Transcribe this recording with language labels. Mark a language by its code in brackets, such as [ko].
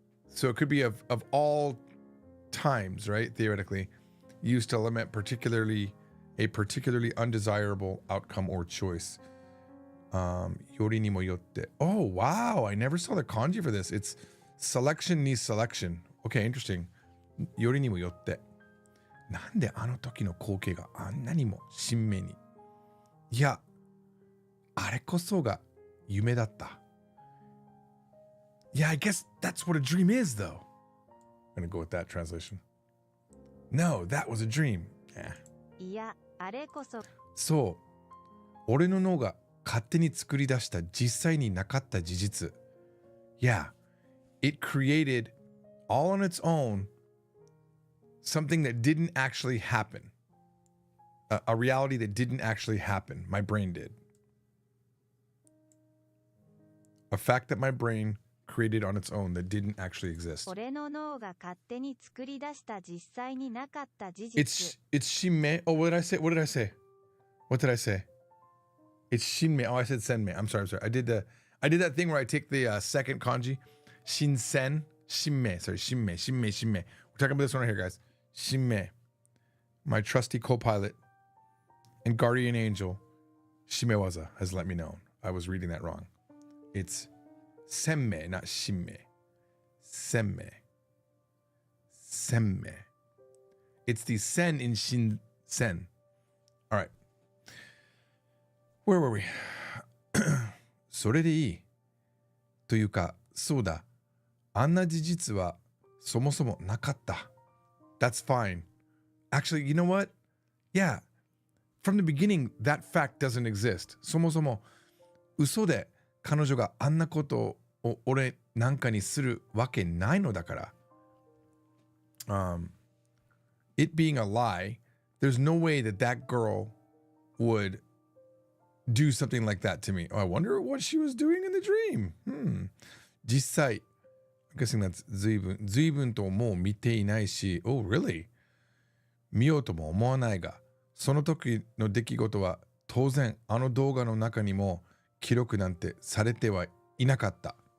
[en] So it could be of all times, right? Theoretically, used to lament a particularly undesirable outcome or choice. [ja] Yori ni mo yotte. [en] Oh, wow. I never saw the kanji for this. It's selection ni selection. Okay, interesting. [ja] Yori ni mo yotte. なんであの時の光景があんなにも新明に。いや、あれこそが夢だった。 [en] Yeah, I guess that's what a dream is, though. I'm gonna go with that translation. No, that was a dream. [ja] いや、あれこそ。そう。俺の脳が勝手に作り出した実際になかった事実。 [en] Yeah, it created all on its own something that didn't actually happen. A reality that didn't actually happen. My brain did. A fact that my brain created on its own that didn't actually exist. [ja] 俺の脳が勝手に作り出した実際になかった事実。 [en] It's shinme. Oh, what did I say? What did I say? It's shinme. Oh, I said senme. I'm sorry. I did that thing where I take the second kanji. Shinsen. Shinme. Sorry, shinme. We're talking about this one right here, guys. Shinme. My trusty co-pilot and guardian angel, Shimewaza, has let me know. I was reading that wrong. It's senme, not shinme. Senme. senmei. It's the sen in Shinsen. All right. Where were we? [ja] それでいい。というか、そうだ。あんな事実はそもそもなかった。 [en] That's fine. Actually, you know what? Yeah. From the beginning, that fact doesn't exist. [ja] そもそも嘘で彼女があんなことを俺なんかにするわけないのだから。 [en] It being a lie, there's no way that that girl would do something like that to me. Oh, I wonder what she was doing in the dream. 実際、I'm guessing that's [ja] 随分ともう見ていないし、 [en] Oh, really? [ja] 見ようとも思わないが、その時の出来事は当然あの動画の中にも記録なんてされてはいなかった。